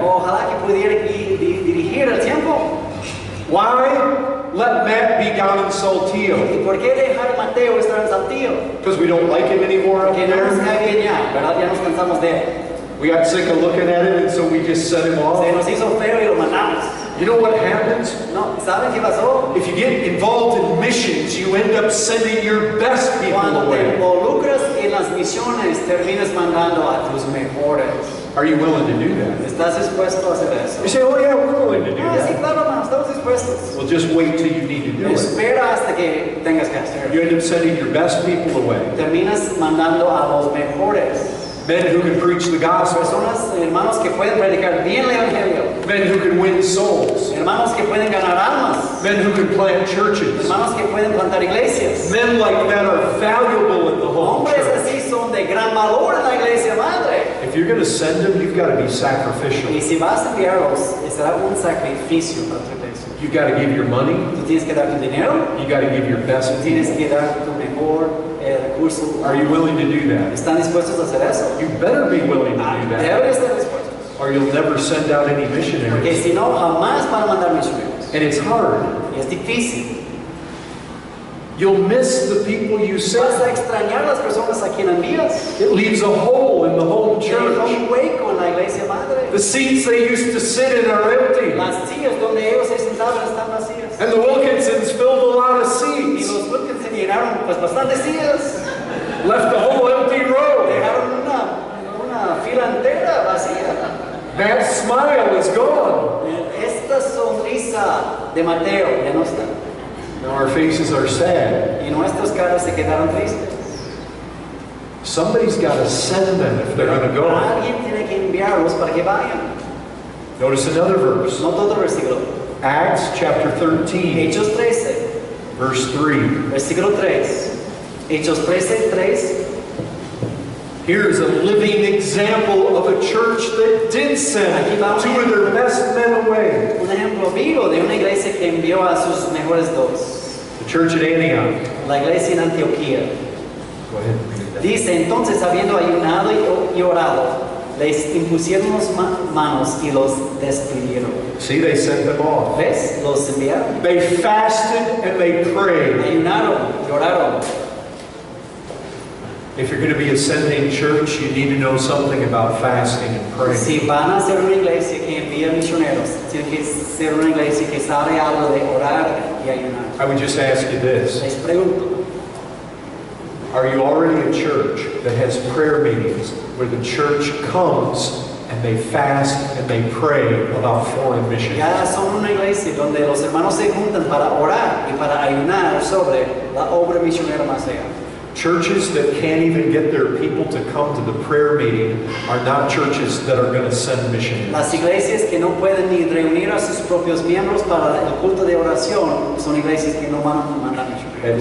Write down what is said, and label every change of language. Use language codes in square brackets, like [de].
[es] Ojalá que pudiera dirigir el tiempo. [en] Why let Matt be down in Saltillo? [es] ¿Y por qué dejar a Mateo estar en Saltillo? [en] Because we don't like him anymore up [es] Que no nos [en] there? [es] cae bien ya, ¿verdad? Ya nos cansamos de él. [en] We got sick of looking at it, and so we just set him [es] Se [en] off. [es] nos hizo feo y lo mandamos. [en] You know what happens? [es] No, ¿saben qué pasó? [en] If you get involved in missions, you end up sending your best people [es] Cuando te [en] away. [es] involucras en las misiones, terminas mandando a tus mejores. [en] Are you willing to do that? [es] ¿Estás dispuesto a hacer eso? [en] You say, oh yeah, we're willing to do [es] Ah, sí, [en] that. [es] claro, hermano, estamos dispuestos. [en] Well, just wait till you need to do it. [es] Espera hasta que tengas que hacerlo. [en] You end up sending your best people away. [es] Terminas mandando a los mejores. [en] Men who can preach the gospel. [es] Personas, hermanos que pueden predicar bien el evangelio. [en] Men who can win souls. [es] Hermanos que pueden ganar almas. [en] Men who can plant churches. [es] Hermanos que pueden plantar iglesias. [en] Men like that are valuable in the home [es] Hombres [en] church. [es] así son de gran valor en la iglesia madre. [en] If you're going to send them, you've got to be sacrificial. [es] Y si vas a enviarlos, será un sacrificio para tu iglesia. [en] You've got to give your money. [es] Tú tienes que dar tu dinero, [en] You got to give your best [es] tú tienes [en] people. [es] que dar tu mejor recurso. [en] Are you willing to do that? [es] ¿Están dispuestos a hacer eso? [en] You better be willing to do that, [es] Deben estar dispuestos. [en] or you'll never send out any [es] Porque [en] missionaries. [es] si no, jamás van a mandar misioneros. [en] And it's hard. [es] Y es difícil. [en] You'll miss the people you [es] Vas a [en] send. [es] extrañar a las personas a quien envías. [en] It leaves a hole in the home [es] Deja [en] church. [es] un hueco en la iglesia madre. [en] The seats they used to sit in are empty. [es] Las sillas donde ellos se sentaban están vacías. [en] And the Wilkinsons filled a lot of [es] Y [en] seats. [es] los Wilkins se llenaron pues bastantes sillas. [en] Left the whole empty row. [es] Dejaron una fila entera vacía. [en] That smile is gone. [es] Esta sonrisa de Mateo ya no está. [en] Now our faces are sad. [es] Y nuestras caras se quedaron tristes. [en] Somebody's got to send them if they're going to go. [es] Alguien tiene que enviarlos para que vayan. [en] Notice another verse. [es] No todo versículo. [en] Acts chapter 13, [es] Hechos 13, [en] verse 3. [es] versículo 3. Hechos 13, 3. [en] Here's a living example of a church that did send two of their best men away. [es] Un ejemplo vivo de una iglesia que envió a sus mejores dos. [en] The church at Antioch. [es] La iglesia en Antioquía. [en] Go ahead and read that. [es] Dice, entonces habiendo ayunado y orado, les impusieron las manos y los despidieron. [en] See, they sent them off. [es] ¿Ves? Los enviaron. [en] They fasted and they prayed. [es] Ayunaron y oraron. [en] If you're going to be a sending church, you need to know something about fasting and praying. [es] Si van a ser una iglesia que envía misioneros, tiene que ser una iglesia que sabe algo de orar y ayunar. [en] I would just ask you this. [es] Les pregunto, [en] Are you already a church that has prayer meetings where the church comes and they fast and they pray about foreign missions? [es] ya son una iglesia donde los hermanos se juntan para orar y para ayunar sobre la obra misionera más allá. [en] Churches that can't even get their people to come to the prayer meeting are not churches that are going to send missionaries. [es] Las iglesias que no pueden ni reunir a sus propios miembros para el culto de oración son iglesias que no van a mandar misioneros.